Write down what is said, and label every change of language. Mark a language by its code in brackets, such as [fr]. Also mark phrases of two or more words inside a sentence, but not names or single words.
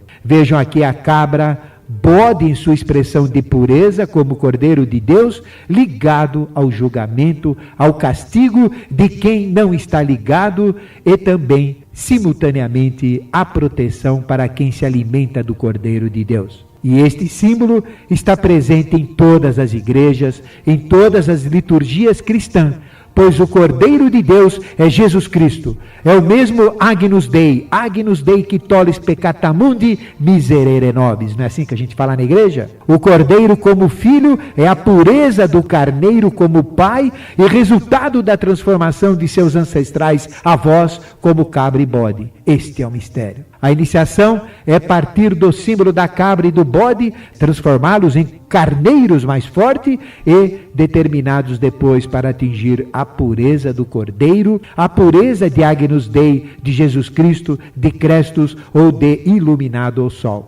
[pt] Vejam aqui a cabra, bode em sua expressão de pureza como Cordeiro de Deus, ligado ao julgamento, ao castigo de quem não está ligado e também, simultaneamente, à proteção para quem se alimenta do Cordeiro de Deus. E este símbolo está presente em todas as igrejas, em todas as liturgias cristãs, pois o Cordeiro de Deus é Jesus Cristo. É o mesmo [la] Agnus Dei que tollis peccata mundi, miserere nobis. [pt] Não é assim que a gente fala na igreja? O Cordeiro como filho é a pureza do carneiro como pai e resultado da transformação de seus ancestrais avós como cabra e bode. Este é o mistério. A iniciação é partir do símbolo da cabra e do bode, transformá-los em carneiros mais fortes e determinados depois para atingir a pureza do Cordeiro, a pureza de [la] Agnus Dei, [pt] de Jesus Cristo, de Crestus ou de iluminado ao sol.